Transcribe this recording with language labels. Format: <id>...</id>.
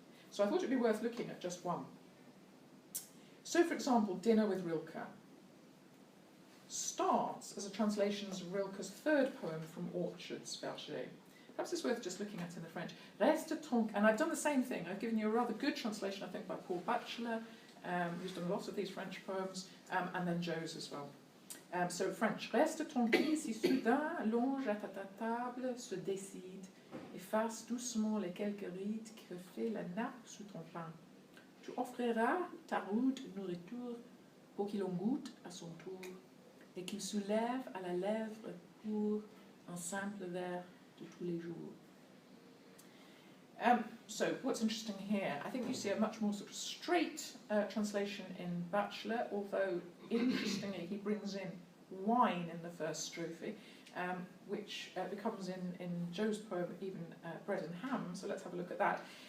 <en>So I thought it'd be worth looking at just one. So, for example, Dinner with Rilke starts as a translation of Rilke's third poem from Orchards, Berger. Perhaps it's worth just looking at in the French. Reste ton, and I've done the same thing. I've given you a rather good translation, I think, by Paul Batchelor, who's done a lot of these French poems, and then Joe's as well. So French.</en> <fr>Reste tranquille si soudain, longe à ta table, se décide, efface doucement les quelques rides que fait la nappe sous ton pain. Tu offriras ta rude nourriture pour qu'il en goûte à son tour, et qu'il soulève à la lèvre pour un simple verre de tous les jours.</fr> <en>So what's interesting here, I think you see a much more sort of straight translation in Batchelor, although interestingly he brings in wine in the first strophe, which becomes in Joe's poem even bread and ham, so let's have a look at that.</en>